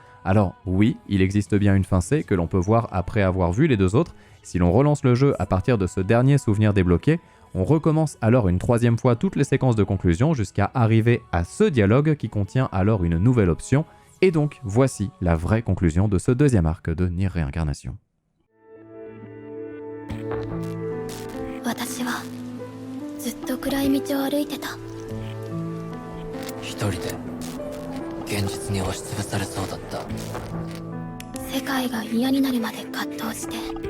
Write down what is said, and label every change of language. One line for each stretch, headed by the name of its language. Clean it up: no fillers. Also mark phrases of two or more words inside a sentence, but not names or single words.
French: Alors oui, il existe bien une fin C que l'on peut voir après avoir vu les deux autres. Si l'on relance le jeu à partir de ce dernier souvenir débloqué, on recommence alors une troisième fois toutes les séquences de conclusion jusqu'à arriver à ce dialogue qui contient alors une nouvelle option. Et donc, voici la vraie conclusion de ce deuxième arc de Nier Réincarnation.
Japanese: 私はずっと暗い道を歩いてた。一人で現実に押しつぶされそうだった。世界が嫌になるまで葛藤して、